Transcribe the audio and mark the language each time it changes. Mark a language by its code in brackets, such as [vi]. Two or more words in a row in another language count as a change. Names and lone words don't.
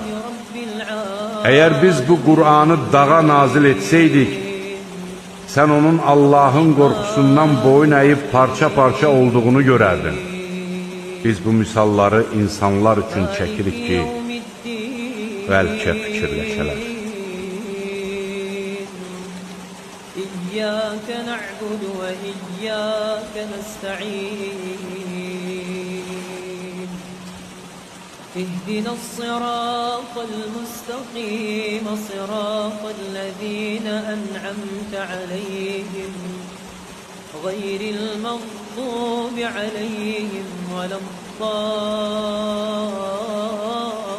[az] Əgər biz bu Qur'anı dağa nazil etsəydik, sən onun Allahın qorxusundan boyun əyib parça-parça olduğunu görərdin. Biz bu misalları insanlar üçün çəkirik ki, bəlkə fikirləşələr. [ar] إياك نعبد وإياك نستعين. اهدنا الصراط المستقيم صراط الذين أنعمت عليهم غير المغضوب عليهم ولا الضالين.